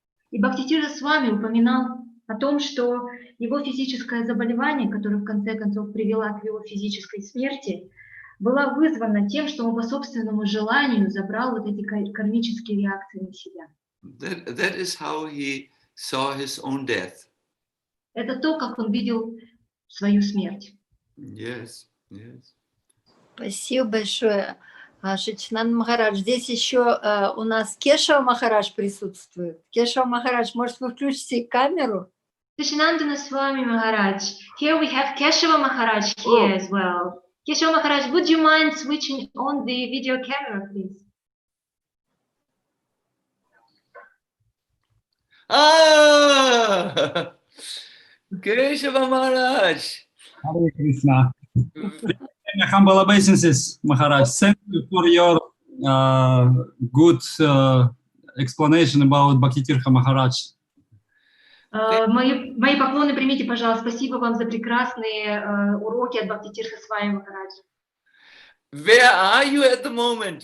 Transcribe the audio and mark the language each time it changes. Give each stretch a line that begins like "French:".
Russian: И Бхактитира Свами упоминал о том, что его физическое заболевание, которое в конце концов привело к его физической смерти, была вызвана тем, что он по собственному желанию забрал вот эти кармические реакции на себя.
English: That is how he saw his own death.
Russian: Это то, как он видел свою смерть.
English: Yes, yes.
Russian: Спасибо большое, Шачинандана Махарадж. Здесь еще у нас Кешава Махарадж присутствует. Кешава Махарадж, может, вы включите камеру?
English: Шачинандана Swami Maharaj. Here we have Keshava Maharaj here as well. Keshava Maharaj, would you mind switching on the video camera, please? Ah! Keshava Maharaj! Hare Krishna. Humble obeisances, Maharaj. Thank you for your good explanation about Bhaktitirtha Maharaj.
Russian: Мои поклоны примите, пожалуйста. Спасибо вам за прекрасные уроки от Бхактитиртха Свами Махарадж.
English: Where are you at the moment?